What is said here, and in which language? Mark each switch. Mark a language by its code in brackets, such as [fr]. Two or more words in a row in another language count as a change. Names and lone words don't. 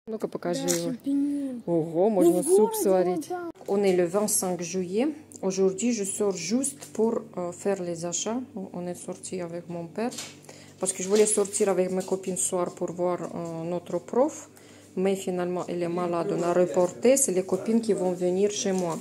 [ru] Ну-ка, покажи его. Шампиньон. Ого, можно суп городе, сварить. вон там. [fr] On est le 25 juillet. Aujourd'hui, je sors juste pour faire les achats. On est sorti avec mon père. Parce que je voulais sortir avec mes copines ce soir pour voir notre prof. Mais finalement, elle est malade. On a reporté. C'est les copines qui vont venir chez moi.